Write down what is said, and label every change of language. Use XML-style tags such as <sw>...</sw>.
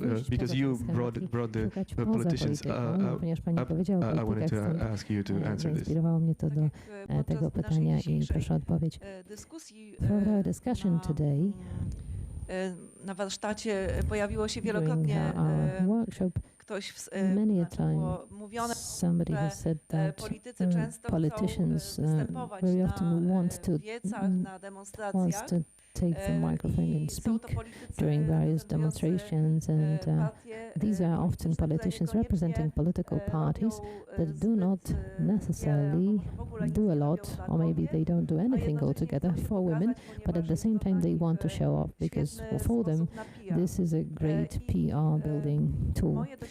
<en>Because you brought the politicians up, I wanted to ask you to answer this.</en> <pl>Zainspirowało mnie to do tego pytania i proszę o odpowiedź.</pl> <en>For our discussion today,</en> <pl>na warsztacie pojawiło się wielokrotnie ktoś było mówione, że politycy często chcą występować na wiecach, na demonstracjach.</pl> <en>Take the microphone and speak during various demonstrations, and these are often politicians representing political parties that do not necessarily do a lot, or maybe they don't do anything altogether for women, but at the same time they want to show off, because for them this is a great PR building tool.</en>